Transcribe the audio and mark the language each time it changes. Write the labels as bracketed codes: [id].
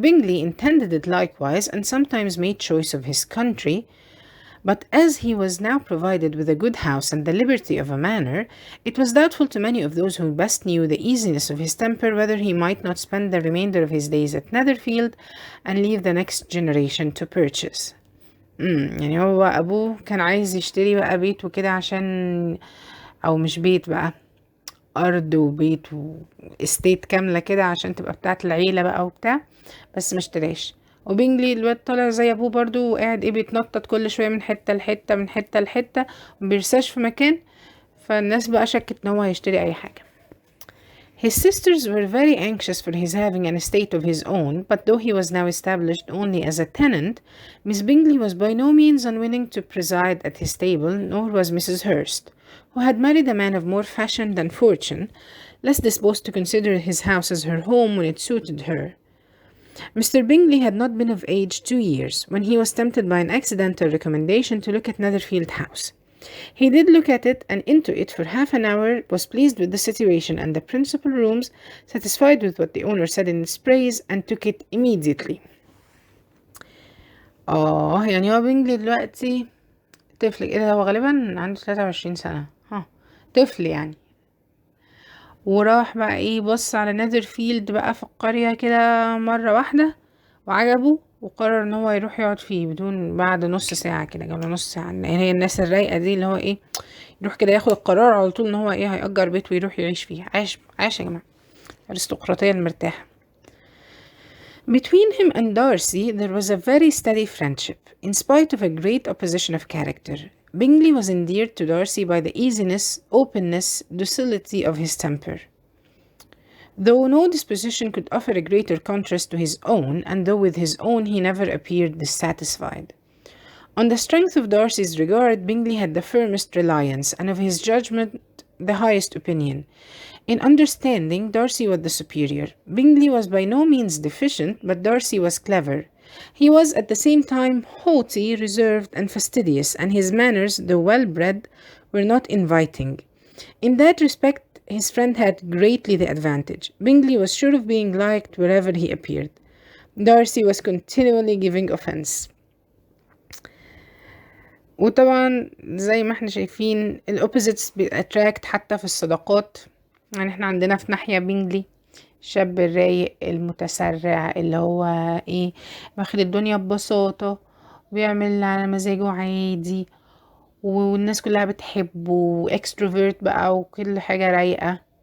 [en] Bingley intended it likewise, and sometimes made choice of his country, but as he was now provided with a good house and the liberty of a manor, it was doubtful to many of those who best knew the easiness of his temper whether he might not spend the remainder of his days at Netherfield and leave the next generation to purchase. [ar] يعني هو ابوه كان عايز يشتري بقى بيت وكده عشان، او مش بيت بقى، ارض وبيت واستيت كاملة كده عشان تبقى بتاعت العيلة بقى وبتاع، بس ما اشتراش. وبينجلي الواد طالع زي ابوه برضو وقاعد ايه بيتنطط كل شوية من حتة لحتة من حتة لحتة ومبيرساش في مكان، فالناس بقى شكت ان هو هيشتري اي حاجة. [en] His sisters were very anxious for his having an estate of his own, but though he was now established only as a tenant, Miss Bingley was by no means unwilling to preside at his table, nor was Mrs. Hurst, who had married a man of more fashion than fortune, less disposed to consider his house as her home when it suited her. Mr. Bingley had not been of age 2 years when he was tempted by an accidental recommendation to look at Netherfield House. He did look at it and into it for half an hour, was pleased with the situation and the principal rooms, satisfied with what the owner said in its praise, and took it immediately. [ar] يعني هو بينجلي دلوقتي طفل كده، هو غالبا عنده 23 سنة، طفل يعني، وراح بقى ايه بص على نذرفيلد بقى في القرية كده مرة واحدة وعجبه، وقرر ان هو يروح يقعد فيه بدون بعد نص ساعة كده، جاب له نص ساعة. يعني هي الناس الرايقة دي اللي هو ايه يروح كده ياخد القرار على طول ان هو ايه هيأجر بيت ويروح يعيش فيه. عايش يا جماعة، الأرسقراطية المرتاحة. [en] Between him and Darcy there was a very steady friendship, in spite of a great opposition of character. Bingley was endeared to Darcy by the easiness, openness, docility of his temper. Though no disposition could offer a greater contrast to his own, and though with his own he never appeared dissatisfied. On the strength of Darcy's regard, Bingley had the firmest reliance, and of his judgment the highest opinion. In understanding, Darcy was the superior. Bingley was by no means deficient, but Darcy was clever. He was at the same time haughty, reserved, and fastidious, and his manners, though well-bred, were not inviting. In that respect, his friend had greatly the advantage. Bingley was sure of being liked wherever he appeared. Darcy was continually giving offense. [ar] وطبعا زي ما احنا شايفين الopposites بيأتراكت حتى في الصداقات. يعني احنا عندنا في ناحية بينجلي الشاب الرايق المتسرع اللي هو ايه واخد الدنيا ببساطة وبيعمل على مزاجه عادي والناس كلها بتحبه extrovert بقى وكل حاجة رايقة.